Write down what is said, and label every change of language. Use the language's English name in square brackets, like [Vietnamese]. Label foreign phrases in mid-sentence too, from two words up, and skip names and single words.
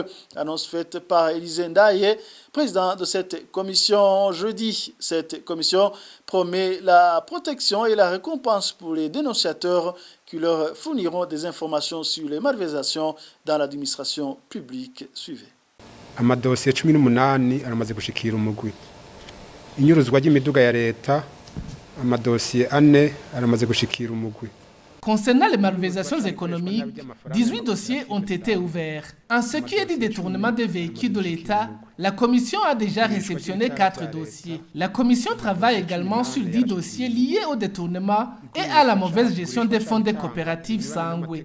[French] Annonce faite par Élisée Ndaye, président de cette commission jeudi. Cette commission promet la protection et la récompense pour les dénonciateurs qui leur fourniront des informations sur les malversations dans l'administration publique. Suivez. [Rundi] Amadosiye 18 aramaze gushikira umugwi. Inyuruzwa ry'imiduga ya leta amadosiye 4 aramaze gushikira umugwi. [French] Concernant les malversations économiques, 18 dossiers ont été ouverts. En ce qui est du détournement des véhicules de l'État, la Commission a déjà réceptionné 4 dossiers. La Commission travaille également sur 10 dossiers liés au détournement et à la mauvaise gestion des fonds des coopératives Sangwe.